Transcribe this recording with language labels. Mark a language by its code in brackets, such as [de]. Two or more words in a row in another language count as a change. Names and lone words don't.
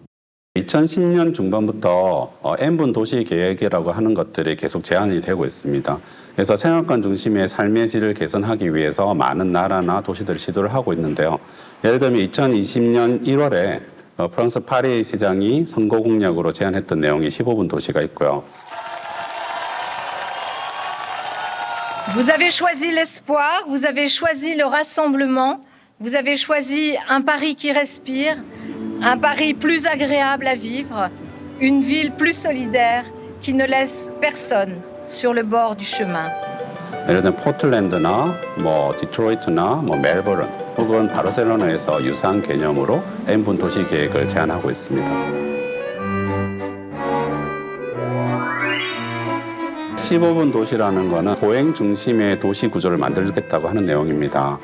[ko] 2010년 중반부터 N분 도시 계획이라고 하는 것들이 계속 제한이 되고 있습니다. 그래서 생활권 중심의 삶의 질을 개선하기 위해서 많은 나라나 도시들이 시도를 하고 있는데요. 예를 들면 2020년 1월에 프랑스 파리 시장이 선거 공약으로 제안했던 내용이 15분 도시가 있고요. [fr] Vous avez choisi l'espoir, vous avez choisi le rassemblement, vous avez choisi un Paris qui respire, un Paris plus agréable à vivre, une ville plus solidaire qui ne laisse personne sur le bord du chemin. [ko] 예를 들면 포틀랜드나 디트로이트나 멜버른 혹은 바르셀로나에서 유사한 개념으로 N분 도시 계획을 제안하고 있습니다. 15분 도시라는 거는 보행 중심의 도시 구조를 만들겠다고 하는 내용입니다.